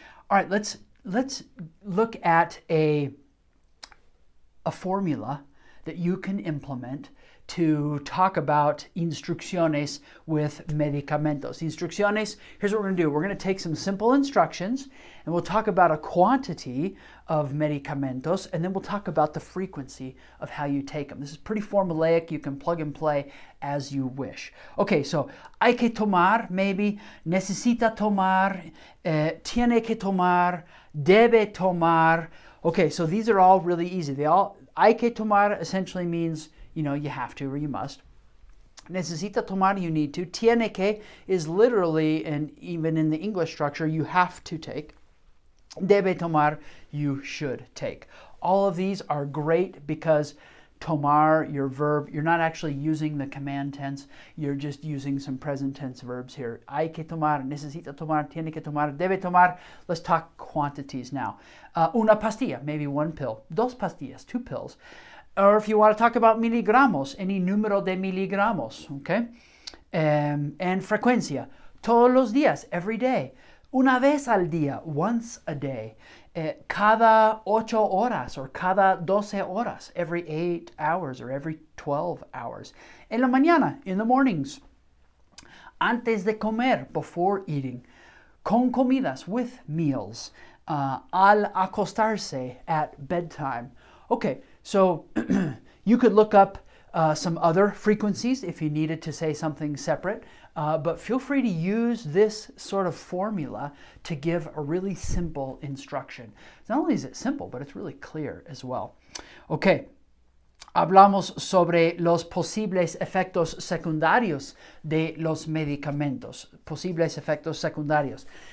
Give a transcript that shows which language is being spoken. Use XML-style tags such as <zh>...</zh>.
<en>All right, let's look at a formula that you can implement to talk about instrucciones with medicamentos. Instrucciones, here's what we're going to do. We're going to take some simple instructions and we'll talk about a quantity of medicamentos and then we'll talk about the frequency of how you take them. This is pretty formulaic. You can plug and play as you wish.</en> <es>Okay, so hay que tomar, maybe, necesita tomar, tiene que tomar, debe tomar.</es> <en>Okay, so these are all really easy.</en> <es>Hay que tomar</es> <en>essentially means you have to or you must.</en> <es>Necesita tomar,</es> <en>you need to.</en> <es>Tiene que</es> <en>is literally, and even in the English structure, you have to take.</en> <es>Debe tomar,</es> <en>you should take. All of these are great because tomar, your verb, you're not actually using the command tense, you're just using some present tense verbs here.</en> <es>Hay que tomar, necesita tomar, tiene que tomar, debe tomar.</es> <en>Let's talk quantities now.</en> <es>Una pastilla,</es> <en>maybe one pill.</en> <es>Dos pastillas,</es> <en>two pills. Or if you want to talk about miligramos, any número de miligramos, okay? And frecuencia,</en> <es>todos los días,</es> <en>every day.</en> <es>Una vez al día,</es> <en>once a day.</en> <es>Cada 8 horas</es> <en>or</en> <es>cada 12 horas,</es> <en>every 8 hours or every 12 hours.</en> <es>En la mañana,</es> <en>in the mornings.</en> <es>Antes de comer,</es> <en>before eating.</en> <es>Con comidas,</es> <en>with meals.</en> <es>Al acostarse,</es> <en>at bedtime. Okay, so you could look up some other frequencies if you needed to say something separate, but feel free to use this sort of formula to give a really simple instruction. Not only is it simple, but it's really clear as well.</en> <es>Okay, hablamos sobre los posibles efectos secundarios de los medicamentos. Posibles efectos secundarios.</es>